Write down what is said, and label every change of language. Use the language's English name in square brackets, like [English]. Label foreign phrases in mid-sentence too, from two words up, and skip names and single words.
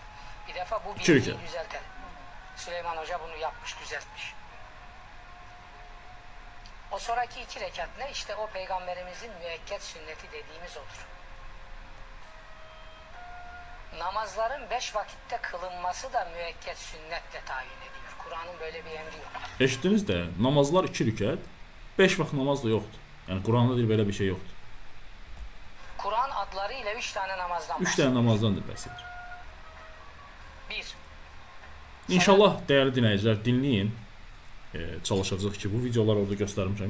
[Turkish] Bir defa bu bilgiyi düzeltelim. Süleyman Hoca bunu yapmış, düzeltmiş. O sonraki 2 rekat ne? İşte o peygamberimizin müekket sünneti dediğimiz odur. Namazların 5 vakitte kılınması da müekket sünnetle tayin ediyor. Kur'an'ın böyle bir emri yok. [Azerbaijani] Eşitdiniz də? Namazlar 2 rükət, 5 vaxt namaz da yoxdur. Yəni Quranda deyir belə bir şey yoxdur. [Turkish] Kur'an adlarıyla 3 tane namazdan [Azerbaijani] 3 dənə namazdan bəhs edir. 1. İnşallah dəyərli dinləyicilər dinləyin. Çalışacağıq ki, bu videolar orada göstərmişəm.